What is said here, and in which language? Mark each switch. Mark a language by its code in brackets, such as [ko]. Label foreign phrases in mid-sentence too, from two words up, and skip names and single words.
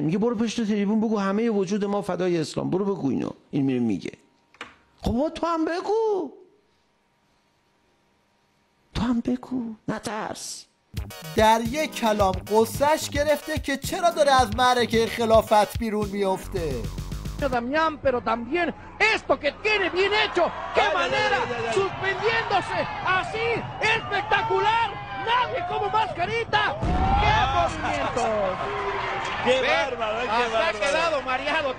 [fa] میگه برو پشت تریبون بگو همه وجود ما فدای اسلام، برو بگو اینو. این میره میگه خب تو هم بگو، تو هم بگو، نترس. در یک کلام قصهش گرفته که چرا داره از معرکه خلافت بیرون میفته. [es] Damián, pero también esto que tiene bien hecho, qué manera, suspendiéndose así, espectacular, nadie como Mascarita, qué movimientos, qué bárbaro, qué bárbaro. Hasta ha quedado mareado.